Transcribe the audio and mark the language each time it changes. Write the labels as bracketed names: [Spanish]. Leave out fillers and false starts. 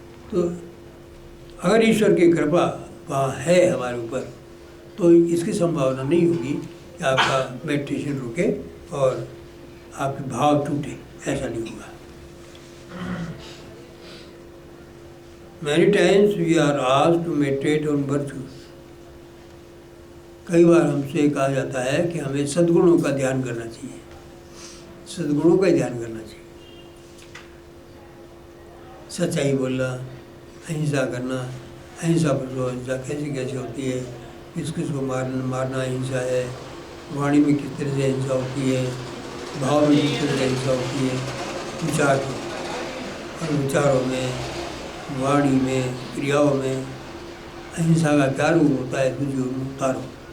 [Hindi] तो अगर ईश्वर की कृपा वहाँ है हमारे ऊपर, तो इसकी संभावना नहीं होगी कि आपका मेडिटेशन रुके और आपके भाव टूटे, ऐसा नहीं होगा। [English] Many times we are asked to meditate on virtues. [Hindi] कई बार हमसे कहा जाता है कि हमें सद्गुणों का ध्यान करना चाहिए, सद्गुणों का ध्यान करना चाहिए। सच्चाई बोलना, अहिंसा करना, अहिंसा पर अहिंसा कैसे होती है, किस किस को मारना अहिंसा है, वाणी में किस तरह से अहिंसा होती है, भाव में किस तरह से अहिंसा होती है, विचार को, और विचारों में, वाणी में, क्रियाओं में अहिंसा का क्या रूप होता है, तुझे उतारो।